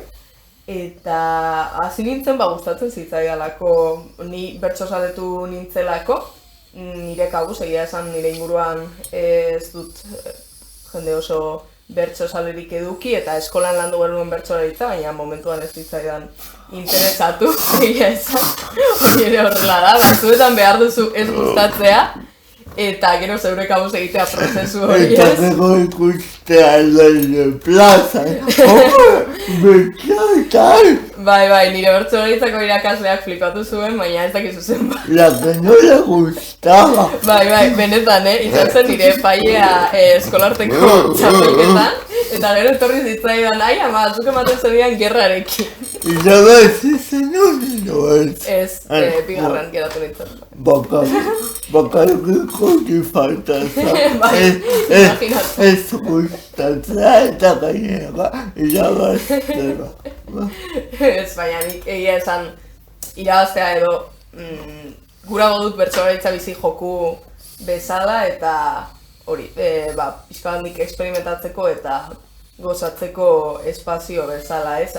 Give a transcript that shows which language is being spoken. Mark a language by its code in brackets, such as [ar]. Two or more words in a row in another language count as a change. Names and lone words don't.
[eu] Eta hasi nintzen gustatzen zitzaidalako, ni bertsozaletu nintzelako, nire kabuz, egia esan nire inguruan ez dut jende oso bertso salerik eduki eta eskolan landu genuen bertsolaritza, baina momentuan ez zitzaidan interesatu, egia esan, hori ere horrela da, batzuetan behar duzu ez gustatzea, eta gero zeure kabuz egitea prozesu hori Eta ez. gero ikustea lehen plazan. Betxotan. Bai, nire bertsolaritzako irakasleak flipatu zuen, baina ez dakizu zen ba. [es] La que no le gustaba. [eu] Bai, benetan, izan zen nire epailea eskolarteko txapelketan, eta gero etorri zitzaidan, ai ama, zuk ematen zenidan gerrarekin. [es] Y ya ves, ese no es. [eu] Ez, bigarren geratu nintzen. Bakarriko di falta Bai, imaginatu. ez gustatzea eta gainera irabaztera. Ez, baina nik egia esan irabaztea edo gurago dut bertsolaritza bizi joku bezala eta hori, pixka bat nik experimentatzeko eta gozatzeko espazio bezala, ez?